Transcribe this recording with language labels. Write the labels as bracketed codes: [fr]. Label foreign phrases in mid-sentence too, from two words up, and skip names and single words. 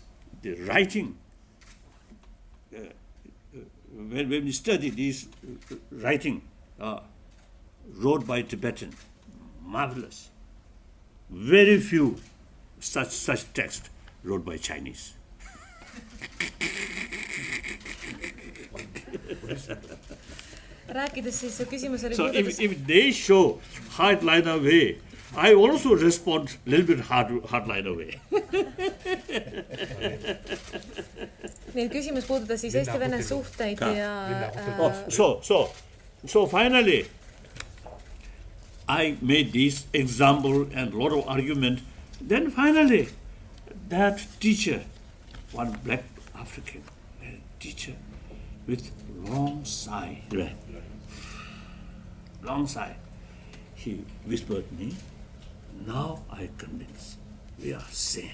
[en] The writing, when we study these writing, wrote by Tibetan, marvelous. Very few such texts wrote by Chinese. [et] rääkides siis su küsimus oli [en] So if they show hardliner way, I also respond a little bit hardliner way. [et] nii, küsimus puudutas siis Eesti-Vene suhteid ja [en] So finally, I made this example and lot of argument. Then finally, that teacher, one black African teacher with long sigh, he whispered me, now I convinced we are same.